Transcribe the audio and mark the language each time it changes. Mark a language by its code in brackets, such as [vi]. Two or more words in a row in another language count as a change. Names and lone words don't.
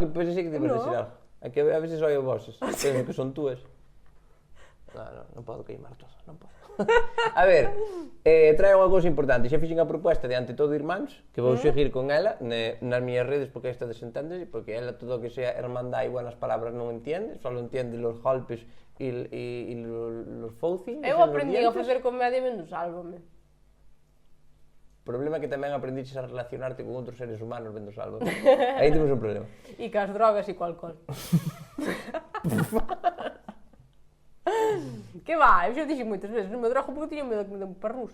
[gl] No, que pensei que te ibas a decir algo. É que a veces oio voces, penso que son túas. Non podo queimar todo, non podo. A ver, traio unha cousa importante. Xa fixen a proposta de Ante Todo Irmáns, que vou seguir con ela nas miñas redes porque esta desenténdese, porque ela todo o que sea hermandad e [es] buenas palabras [gl] non entiende, só [es] entiende los golpes [gl] e los foucing. Eu aprendi a facer comedia vendo Sálvame. O problema é que tamén aprendiches a relacionarte con outros seres humanos vendo Sálvame. Aí temos un problema. E cas drogas e co alcohol. Que va, eu xa dixen moitas veces, non me drogo porque tiño medo que me den un parrus.